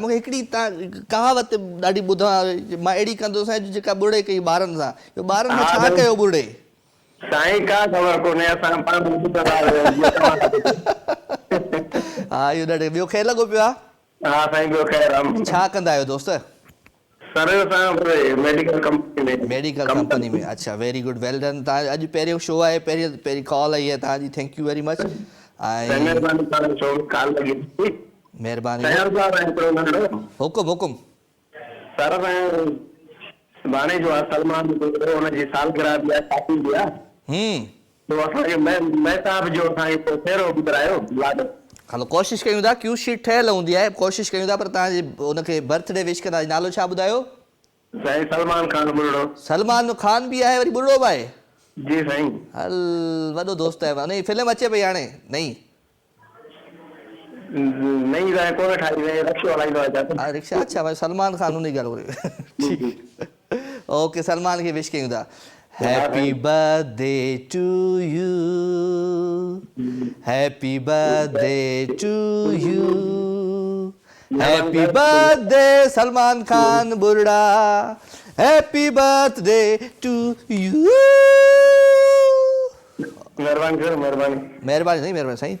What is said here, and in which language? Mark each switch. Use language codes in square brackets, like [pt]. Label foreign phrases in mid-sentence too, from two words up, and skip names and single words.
[sd] मूंखे हिकिड़ी तव्हां कहावत ॾाढी ॿुधां, मां अहिड़ी कंदुसि जेका ॿुड़े कई ॿारनि सां। ॿारनि में छा कयो ॿुड़े? साईं का ख़बर कोन्हे, असां पाण हा इहो ॾाढो। ॿियो ख़ैरु लॻो पियो आहे? हा साईं ॿियो ख़ैरु। छा कंदा आहियो दोस्त? सर असां [en] medical company [sd] में। [en] medical company [sd] में। अच्छा, [en] very good, well done. [sd] तव्हां अॼु पहिरियों शो आहे, पहिरीं कॉल आई आहे तव्हांजी। [en] thank you very much. महिरबानी। [sd] हुकुम हुकुम। सर सुभाणे जो आहे सलमान हुनजी सालगिरह बि आहे, शादी बि आहे। तो असांखे महताब जो असांखे फेरो ॿुधायो। हलो कोशिशि कयूं था। [en] cue sheet [sd] ठहियल हूंदी आहे, कोशिशि कयूं था। पर तव्हांजे हुनखे [en] birthday wish [sd] कंदा। नालो छा ॿुधायो? साईं सलमान खान बुढ़ो। सलमान खान बि आहे, वरी बुढ़ो बि आहे? जी साईं। हल वॾो दोस्त आहे। हुनजी फिल्म अचे पई हाणे नई? नई कोन ठाही, रिक्शो हलाईंदो आहे। रिक्शा? अच्छा भाई सलमान खान हुन जी ॻाल्हि। ओके, सलमान खे विश कयूं था। [en] happy birthday to you, happy birthday to you, happy birthday Salman Khan Burra, happy birthday to you. [sd] महिरबानी सर, महिरबानी। महिरबानी साईं, महिरबानी साईं।